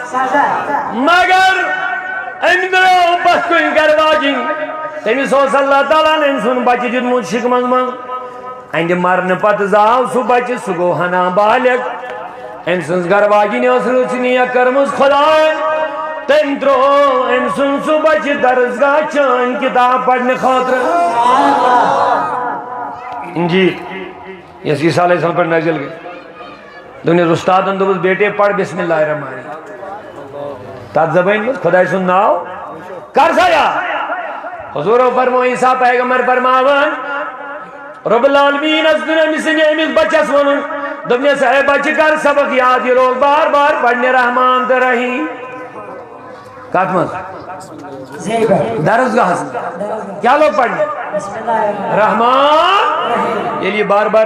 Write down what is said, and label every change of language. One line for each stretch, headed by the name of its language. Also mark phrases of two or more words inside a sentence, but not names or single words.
Kashmiri: مگر أمۍ درٛاو پتھ کُن گرٕ واجِنۍ تٔمِس اوس اللہ تعالیٰ ہن أمۍ سُنٛد بچہِ دیُتمُت شِکمس منٛز اَنٛدِ مرنہٕ پتہٕ زاو سُہ بچہِ سُہ گوٚو ہنا بالغ أمۍ سٕنٛز گرٕ واجِنۍ ٲس رٕژ نیک کٔرمٕژ خۄداے تٔمۍ ترٛوو أمۍ سُنٛد سُہ بچہِ درسگاہ چٲنۍ کِتاب پرنہٕ خٲطرٕ انجیل یۄس عیٖسیٰ علیہ السلام پٮ۪ٹھ نٲزِل گٔے دوٚپنس اُستادن دوٚپُس
Urdu: بیٹے پر
Arabic: بسم اللہ الرحمٰن الرحیم
Kashmiri: تتھ زبٲنۍ منٛز خۄداے سُنٛد ناو کر سا یاد حضوٗرو فرموو عیٖسیٰ پیغمبر فرماوان رب العالمیٖنس دیُن أمِس بچس ووٚنُن دوٚپنس اے بچہِ کر سبق یاد یہِ روز بار بار پرنہِ رحمان تہٕ رحیٖم کتھ منٛز درسگاہس منٛز کیٛاہ لوگ پرنہِ رحمان ییٚلہِ یہِ بار بار